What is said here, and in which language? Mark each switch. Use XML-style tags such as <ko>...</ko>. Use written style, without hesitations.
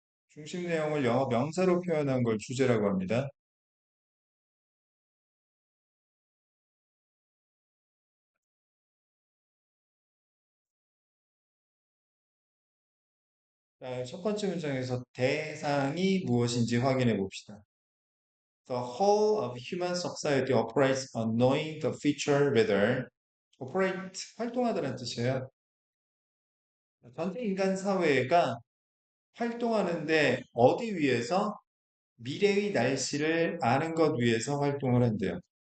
<ko>중심 내용을 영어 명사로 표현한 걸 주제라고 합니다. 자, 첫 번째 문장에서 대상이 무엇인지 확인해 봅시다.</ko> <en>The whole of human society operates on knowing the future weather.</en> <ko>operate, 활동하다는 뜻이에요. 전체 인간 사회가 활동하는데 어디 위해서? 미래의 날씨를 아는 것 위해서 활동을 한대요.</ko>